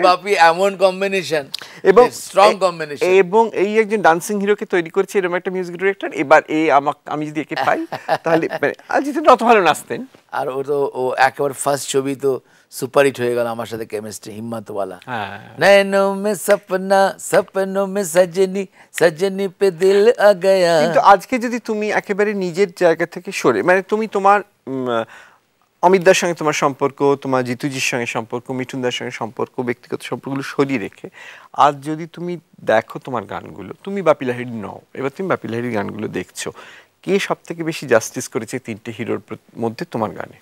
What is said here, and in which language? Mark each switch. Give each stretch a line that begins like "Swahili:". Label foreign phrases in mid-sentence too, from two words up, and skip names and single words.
Bangla: বাপি এমন কম্বিনেশন এবং
English: strong combination,
Bangla: এবং এই একজন ডান্সিং হিরোকে তৈরি করেছে এরকম একটা
English: music director.
Bangla: এবার আমি যদি একে পাই তাহলে জিতেন্দ্র অত ভালো নাচতেন। আর ও একেবারে ফার্স্ট ছবি তো সুপারহিট হয়ে গেল আমার সাথে, কেমিস্ট্রি হিম্মতওয়ালা।
Hindi: নैनों में सपना सपनों में सजनी सजनी पे दिल आ गया।
Bangla: কিন্তু আজকে যদি তুমি একেবারে নিজের জায়গা থেকে সরে, মানে তুমি তোমার অমিতদার সঙ্গে তোমার সম্পর্ক, তোমার জিতুজির সঙ্গে সম্পর্ক, মিঠুনদার সঙ্গে সম্পর্ক, ব্যক্তিগত সম্পর্কগুলো সরিয়ে রেখে আজ যদি তুমি দেখো তোমার গানগুলো, তুমি বাপি লাহিড়ী নও, এবার তুমি বাপি লাহিড়ীর গানগুলো দেখছো, কে সব থেকে বেশি জাস্টিস করেছে 3টে হিরোর মধ্যে তোমার গানে?